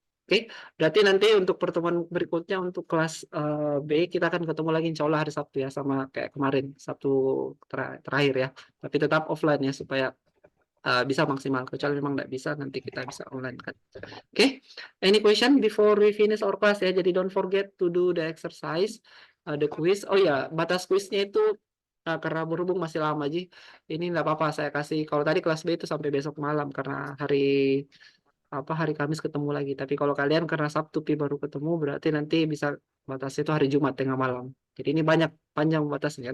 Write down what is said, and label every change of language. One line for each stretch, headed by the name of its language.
Indonesian: Oke, berarti nanti untuk pertemuan berikutnya untuk kelas B kita akan ketemu lagi insya Allah hari Sabtu ya, sama kayak kemarin Sabtu terakhir ya. Tapi tetap offline ya supaya bisa maksimal. Kecuali memang tidak bisa nanti kita bisa online kan.
English: Oke, any question before we finish our class ya. Jadi don't forget to do the exercise, the quiz.
Indonesian: Oh ya, batas quiznya itu karena berhubung masih lama Ji. Ini nggak apa-apa saya kasih. Kalau tadi kelas B itu sampai besok malam karena hari Kamis ketemu lagi. Tapi kalau kalian karena Sabtu baru ketemu berarti nanti bisa batasnya itu hari Jumat tengah malam. Jadi ini panjang batasnya.